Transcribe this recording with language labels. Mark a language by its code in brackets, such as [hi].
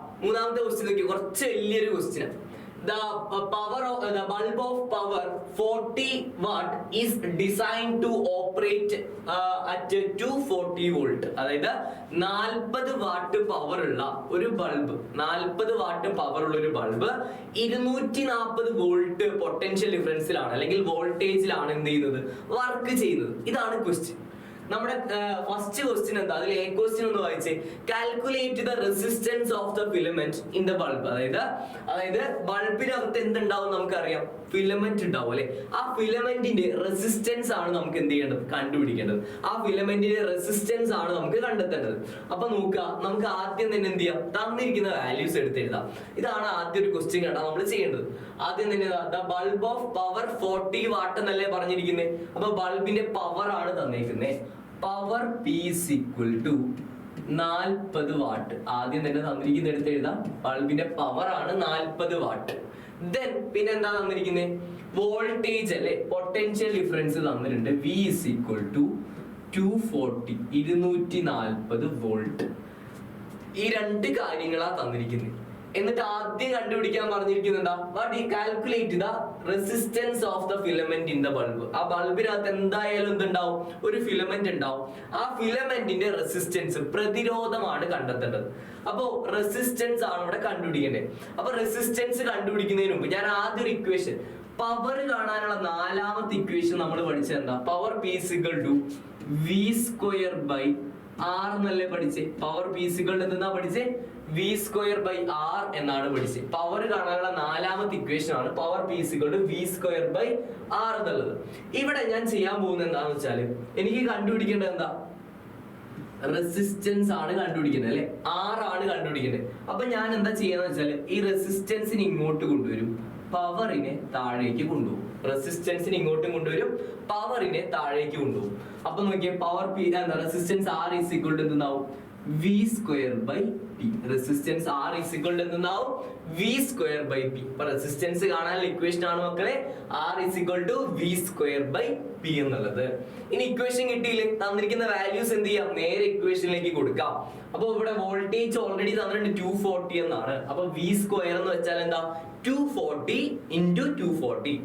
[ml] മൂന്നാമത്തെ ക്വസ്റ്റ്യൻ നോക്കി, കുറച്ച് വലിയൊരു question. [en] The bulb of power 40 watt is designed to operate at 240 volt. [ml] അതായത് 40 വാട്ട് പവർ ഉള്ള ഒരു ബൾബ്, 40 വാട്ട് പവർ ഉള്ള ഒരു ബൾബ് 240 വോൾട്ട് പൊട്ടൻഷ്യൽ ഡിഫറൻസിലാണ് അല്ലെങ്കിൽ വോൾട്ടേജിലാണ് എന്ത് ചെയ്യുന്നത്? വർക്ക് ചെയ്യുന്നത്. ഇതാണ് ക്വസ്റ്റ്യൻ. നമ്മുടെ ഫസ്റ്റ് ക്വസ്റ്റ്യൻ എന്താ, അതിൽ എ ക്വസ്റ്റ്യൻ ഒന്ന് വായിച്ചേ. [en] Calculate the resistance of the filament in the bulb. [ml] അതായത് ബൾബിനകത്ത് എന്തുണ്ടാവും നമുക്കറിയാം, ഫിലമെന്റ് ഉണ്ടാവും അല്ലെ. ആ ഫിലമെന്റിന്റെ റെസിസ്റ്റൻസ് ആണ് നമുക്ക് എന്ത് ചെയ്യേണ്ടത്, കണ്ടുപിടിക്കേണ്ടത്. ആ ഫിലമെന്റിന്റെ റെസിസ്റ്റൻസ് ആണ് നമുക്ക് കണ്ടെത്തേണ്ടത്. അപ്പൊ നോക്കുക, നമുക്ക് ആദ്യം തന്നെ എന്ത് ചെയ്യാം, തന്നിരിക്കുന്ന വാല്യൂസ് എടുത്ത് എഴുതാം. ഇതാണ് ആദ്യം ഒരു ക്വസ്റ്റ്യൻ കേട്ടോ നമ്മൾ ചെയ്യേണ്ടത്. ആദ്യം തന്നെ the bulb of power 40 what എന്നല്ലേ പറഞ്ഞിരിക്കുന്നത്. അപ്പൊ ബൾബിന്റെ പവർ ആണ് തന്നിരിക്കുന്നത്. [en] Power P is equal to 40 watt. [ml] ആദ്യം തന്നെ തന്നിരിക്കുന്ന എടുത്ത് എഴുതാം. ബൾബിന്റെ പവർ ആണ് 40 വാട്ട്. ദെൻ പിന്നെ എന്താ തന്നിരിക്കുന്നത്, വോൾട്ടേജ് അല്ലെ, പൊട്ടൻഷ്യൽ ഡിഫറൻസ് തന്നിട്ടുണ്ട്. [en] V is equal to 240, 240 volt. [ml] ഈ രണ്ട് കാര്യങ്ങളാ തന്നിരിക്കുന്നത്. എന്നിട്ട് ആദ്യം കണ്ടുപിടിക്കാൻ പറഞ്ഞിരിക്കുന്നത് എന്താ, [en] Calculate the resistance of the filament in the bulb. [ml] ആ ബൾബിനകത്ത് എന്തായാലും എന്തുണ്ടാവും, ഒരു ഫിലമെന്റ് ഉണ്ടാവും. ആ ഫിലമെന്റിന്റെ റെസിസ്റ്റൻസ്, പ്രതിരോധമാണ് കണ്ടെത്തേണ്ടത്. അപ്പോ റെസിസ്റ്റൻസ് ആണ് ഇവിടെ കണ്ടുപിടിക്കേണ്ടത്. അപ്പൊ റെസിസ്റ്റൻസ് കണ്ടുപിടിക്കുന്നതിന് മുമ്പ് ഞാൻ ആദ്യം ഒരു ഇക്വേഷൻ, പവർ കാണാനുള്ള നാലാമത്തെ ഇക്വേഷൻ നമ്മൾ പഠിച്ചത് എന്താ, power [en] P is equal to [ml] V² R എന്നല്ലേ പഠിച്ചേ. Power [en] P is equal to [ml] എന്താ പഠിച്ചേ, V² R എന്നാണ് പഠിച്ചത്. പവർ കാണാനുള്ള നാലാമത്തെ ഇക്വേഷൻ ആണ് power [en] P is equal to [ml] V² R എന്നുള്ളത്. ഇവിടെ ഞാൻ ചെയ്യാൻ പോകുന്നത് എന്താണെന്ന് വെച്ചാല്, എനിക്ക് കണ്ടുപിടിക്കേണ്ടത് എന്താ, റെസിസ്റ്റൻസ് ആണ് കണ്ടുപിടിക്കുന്നത് അല്ലെ, R ആണ് കണ്ടുപിടിക്കേണ്ടത്. അപ്പൊ ഞാൻ എന്താ ചെയ്യാന്ന് വെച്ചാല്, ഈ റെസിസ്റ്റൻസിന് ഇങ്ങോട്ട് കൊണ്ടുവരും, പവറിനെ താഴേക്ക് കൊണ്ടുപോകും. റെസിസ്റ്റൻസിന് ഇങ്ങോട്ടും കൊണ്ടുവരും, പവറിനെ താഴേക്ക് കൊണ്ടുപോകും. അപ്പൊ നോക്കിയേ, പവർ P എന്താ, resistance [en] R is equal to [ml] എന്താവും, V²P. [en] Resistance R is equal to എന്താവും, V²P. [ml] അപ്പൊ റെസിസ്റ്റൻസ് കാണാനുള്ള ഇക്വേഷൻ ആണ് മക്കളെ [en] R is equal to [ml] V²P എന്നുള്ളത്. ഇനി ഇക്വേഷൻ കിട്ടിയില്ലേ, തന്നിരിക്കുന്ന വാല്യൂസ് എന്ത് ചെയ്യാം, നേരെ ഇക്വേഷനിലേക്ക് കൊടുക്കാം. അപ്പൊ ഇവിടെ വോൾട്ടേജ് ഓൾറെഡി തന്നിട്ടുണ്ട് 240 എന്നാണ്. അപ്പൊ V² എന്ന് വെച്ചാൽ എന്താ, 240 into 240.